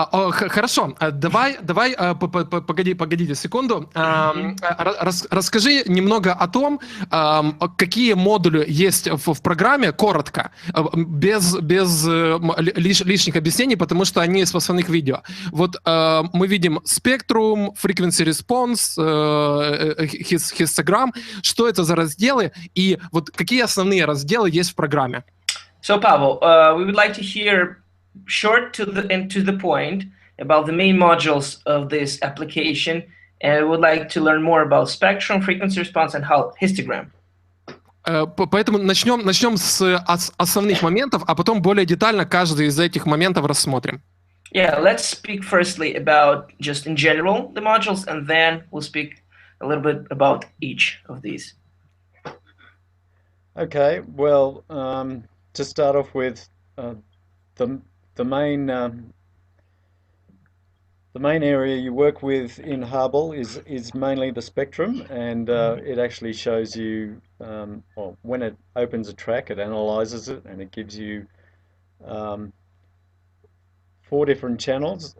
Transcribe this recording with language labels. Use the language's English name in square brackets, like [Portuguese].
[Russian] Хорошо, давай, погодите секунду. Расскажи немного о том, какие модули есть в программе, коротко, без лишних объяснений, потому что они из основных видео. Вот мы видим Spectrum, Frequency Response, Histogram. Что это за разделы и вот какие основные разделы есть в программе? [English] So Paavo, we would like to hear short to the point about the main modules of this application, and we would like to learn more about spectrum, frequency response, and histogram. [Russian] Поэтому начнем с основных моментов, а потом более детально каждый из этих моментов рассмотрим. [English] Yeah, let's speak firstly about just in general the modules, and then we'll speak a little bit about each of these. Okay. Well, to start off with, the main area you work with in Har-Bal is mainly the spectrum, and it actually shows you, well, when it opens a track, it analyzes it, and it gives you 4 different channels.